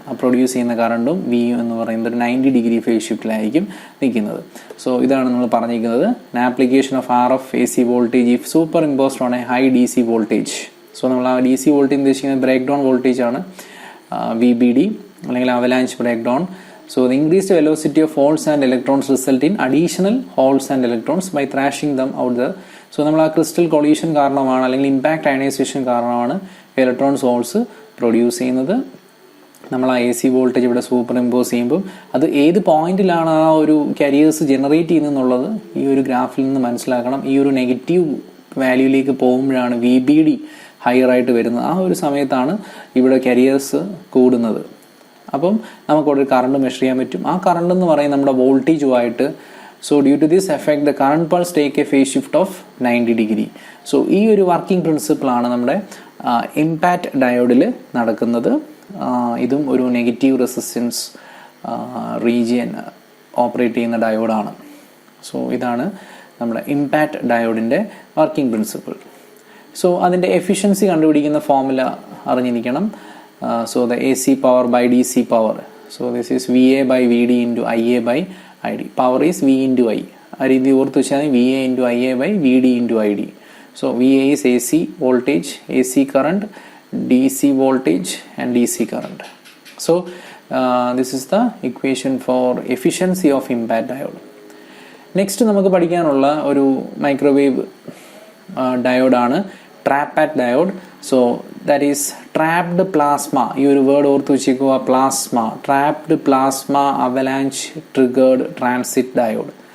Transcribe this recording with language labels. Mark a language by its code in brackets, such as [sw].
[ml] ആ പ്രൊഡ്യൂസ് ചെയ്യുന്ന കറണ്ടും വിയും എന്ന് പറയുന്നത് ഒരു 90 ഡിഗ്രി ഫേസ് ഷിഫ്റ്റിലായിരിക്കും നിൽക്കുന്നത്. സോ ഇതാണ് നമ്മൾ പറഞ്ഞിരിക്കുന്നത് [en] Application of RF AC voltage if superimposed on a high DC voltage. [ml] So നമ്മൾ ആ DC വോൾട്ടേജ് ഉദ്ദേശിക്കുന്നത് ബ്രേക്ക് ഡൗൺ വോൾട്ടേജ് ആണ്, VBD അല്ലെങ്കിൽ avalanche break down. [en] So the increased velocity of holes and electrons result in additional holes and electrons by thrashing them out there. [ml] So നമ്മൾ ആ crystal collision കാരണമാണ് അല്ലെങ്കിൽ impact ionisation കാരണമാണ് electrons holes produce ചെയ്യുന്നത്. നമ്മൾ ആ AC voltage ഇവിടെ super impose ചെയ്യുമ്പോൾ അത് ഏത് പോയിന്റിലാണ് ആ ഒരു കരിയേഴ്സ് ജനറേറ്റ് ചെയ്യുന്നതെന്നുള്ളത് ഈ ഒരു ഗ്രാഫിൽ നിന്ന് മനസ്സിലാക്കണം. ഈ ഒരു നെഗറ്റീവ് വാല്യൂയിലേക്ക് പോകുമ്പോഴാണ് VBD ഹയർ ആയിട്ട് വരുന്നത്. ആ ഒരു സമയത്താണ് ഇവിടെ കരിയേഴ്സ് കൂടുന്നത്. അപ്പം നമുക്കവിടെ ഒരു കറണ്ട് മെഷർ ചെയ്യാൻ പറ്റും. ആ കറണ്ട് എന്ന് പറയുന്നത് നമ്മുടെ വോൾട്ടേജുമായിട്ട്. [en] So due to this effect the current pulse take a phase shift of 90 degree. [ml] So ഈ ഒരു വർക്കിംഗ് പ്രിൻസിപ്പിളാണ് നമ്മുടെ ഇമ്പാക്റ്റ് ഡയോഡിൽ നടക്കുന്നത്. ഇതും ഒരു നെഗറ്റീവ് റെസിസ്റ്റൻസ് റീജിയൻ ഓപ്പറേറ്റ് ചെയ്യുന്ന ഡയോഡാണ്. സോ ഇതാണ് നമ്മുടെ ഇമ്പാക്റ്റ് ഡയോഡിൻ്റെ വർക്കിംഗ് പ്രിൻസിപ്പിൾ. സോ അതിൻ്റെ എഫിഷ്യൻസി കണ്ടുപിടിക്കുന്ന ഫോർമുല അറിഞ്ഞിരിക്കണം. [en] So the AC power by DC power. So this is VA by VD into IA by ID. Power is V into I. [ml] ആ രീതി ഓർത്ത് വെച്ചാൽ [en] VA into IA by VD into ID. So VA is AC voltage, AC current, DC voltage and DC current. So this is the equation for efficiency of impact diode. [ml] Next നമുക്ക് പഠിക്കാനുള്ള ഒരു microwave ഡയോഡാണ് ട്രാപ്പാറ്റ് diode. [en] So that is trapped plasma. [ml] ഈ ഒരു word ഓർത്ത് വെച്ചേക്കുക, [en] Plasma, trapped plasma avalanche triggered transit diode.